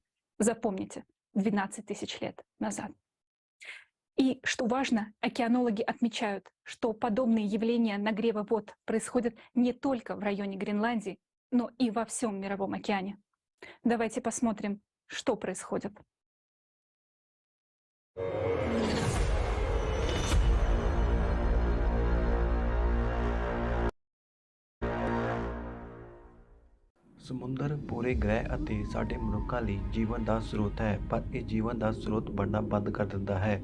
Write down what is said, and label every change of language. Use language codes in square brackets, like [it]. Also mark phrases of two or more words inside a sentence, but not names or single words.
[ru] Запомните, 12 тысяч лет назад. И, что важно, океанологи отмечают, что подобные явления нагрева вод происходят не только в районе Гренландии, но и во всем Мировом океане. Давайте посмотрим, что происходит. [pa] ਸਮੁੰਦਰ ਪੂਰੇ ਗ੍ਰਹਿ ਅਤੇ ਸਾਡੇ ਮਨੁੱਖਾਂ ਲਈ ਜੀਵਨ ਦਾ ਸਰੋਤ ਹੈ, ਪਰ ਇਹ ਜੀਵਨ ਦਾ ਸਰੋਤ ਬਣਨਾ ਬੰਦ ਕਰ ਦਿੰਦਾ ਹੈ।